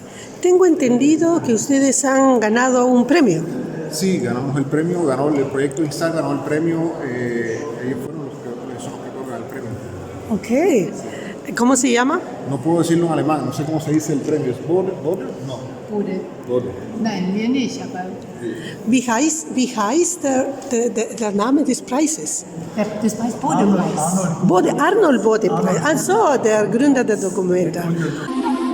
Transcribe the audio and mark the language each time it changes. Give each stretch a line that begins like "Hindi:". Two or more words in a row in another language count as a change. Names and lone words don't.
Spanish: Tengo entendido que ustedes han ganado un premio. Sí, ganamos el premio, ganó el proyecto Instar, ganó el premio, ellos fueron los que otorgan el premio. Ok. ¿Cómo se llama? No puedo decirlo en alemán, no sé cómo se dice el premio, ¿es Border? No. Border.
German: Nein, wir nicht, aber... Wie heißt der Name des Preises? Das heißt Bode-Preis. Arnold Bode-Preis. Also, der Gründer der Documenta.